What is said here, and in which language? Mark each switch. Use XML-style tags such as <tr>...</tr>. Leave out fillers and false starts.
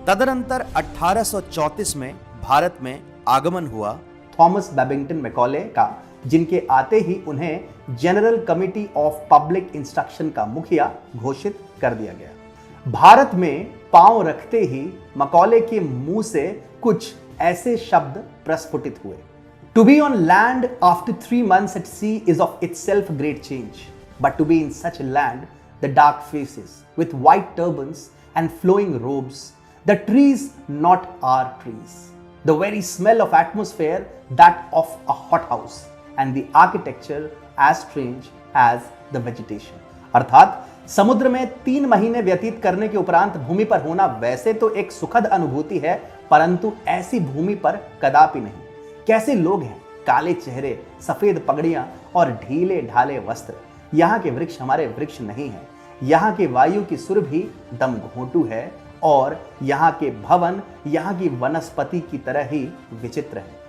<hi>तदनंतर 1834 में भारत में आगमन हुआ थॉमस बैबिंगटन मैकॉले का, जिनके आते ही उन्हें general committee of public instruction का मुखिया घोषित कर दिया गया। भारत में पांव रखते ही मैकॉले के मुंह से कुछ ऐसे शब्द प्रस्फुटित हुए।</hi> <en>To be on land after 3 months at sea is of itself a great change, but to be in such a land, the dark faces with white turbans and flowing robes, the trees not our trees, the very smell of atmosphere that of a hothouse, and the architecture as strange as the vegetation।</en> <hi>अर्थात समुद्र में 3 महीने व्यतीत करने के उपरांत भूमि पर होना वैसे तो एक सुखद अनुभूति है, परंतु ऐसी भूमि पर कदापि नहीं। कैसे लोग हैं, काले चेहरे, सफेद पगड़ियां और ढीले ढाले वस्त्र। यहाँ के वृक्ष हमारे वृक्ष नहीं है, यहाँ के वायु की सुर भी दम घोंटू है और यहाँ के भवन यहाँ की वनस्पति की तरह ही विचित्र है।</hi>